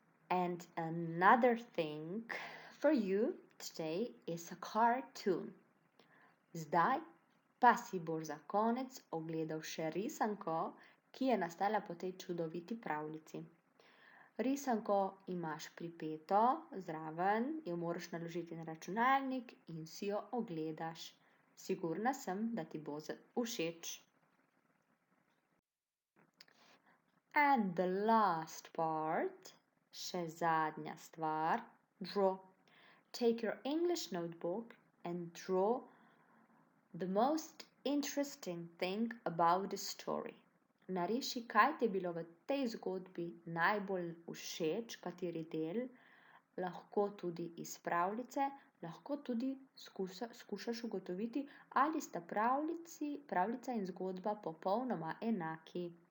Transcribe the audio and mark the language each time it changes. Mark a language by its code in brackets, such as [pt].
[en] And another thing for you today is a cartoon. [sl] Zdaj pa si boš za konec ogledal še risanko, ki je nastala po tej čudoviti pravljici. Risanko imaš pripeto zraven, jo moraš naložiti na računalnik in si jo ogledaš. Sigurna sem, da ti bo všeč. [en] And the last part, [sl] še zadnja stvar, [en] draw. Take your English notebook and draw the most interesting thing about the story. [sl] Nariši, kaj ti je bilo v tej zgodbi najbolj všeč, kateri del, lahko tudi iz pravljice, lahko tudi skušaš ugotoviti, ali sta pravljica in zgodba popolnoma enaki.